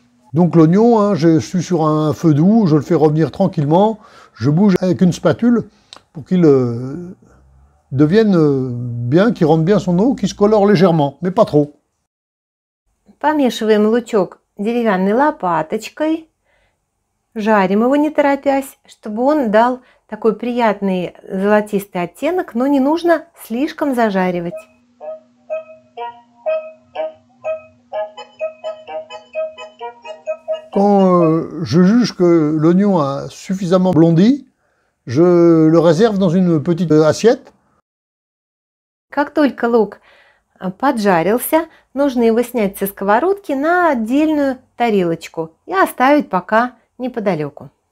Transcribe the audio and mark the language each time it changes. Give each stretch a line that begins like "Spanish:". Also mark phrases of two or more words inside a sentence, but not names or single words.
French: Donc l'oignon, hein, je suis sur un feu doux, je le fais revenir tranquillement, je bouge avec une spatule pour qu'il devienne bien, qu'il rentre bien son eau, qu'il se colore légèrement, mais pas trop.
Russian: Помешиваем лучок деревянной лопаточкой, жарим его не торопясь, чтобы он дал такой приятный золотистый оттенок, но не нужно слишком зажаривать.
French: Quand je juge que l'oignon a suffisamment blondi, je le réserve dans une petite assiette.
Russian: Как только лук поджарился, нужно его снять со сковородки на отдельную тарелочку и оставить пока неподалеку.